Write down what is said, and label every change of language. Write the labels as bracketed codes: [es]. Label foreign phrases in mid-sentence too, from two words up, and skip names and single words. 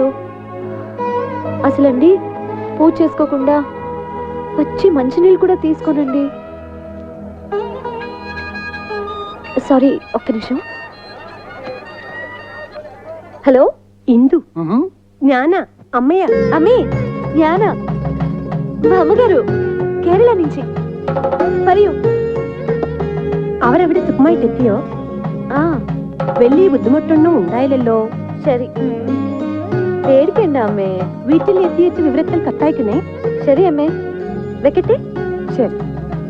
[te] అసలండి పూజ చేసుకోకుండా వచ్చి మంచినీళ్ళు కూడా తీసుకోనండి. సారీ, ఒక్క నిమిషం. హలో, ఇందు, జ్ఞాన, అమ్మయ్య. అమ్మే, జ్ఞాన, మా అమ్మగారు കേരള నుంచి. [ml] പറയൂ. അവരവിടെ സുഖമായിട്ടെത്തിയോ? വലിയ ബുദ്ധിമുട്ടൊന്നും ഉണ്ടായില്ലല്ലോ? ശരി, പേടിക്കണ്ട അമ്മേ. വീട്ടിൽ എത്തിയിട്ട് വിവരത്തിൽ കത്തയക്കുന്നേ. ശരി അമ്മേ, വെക്കട്ടെ.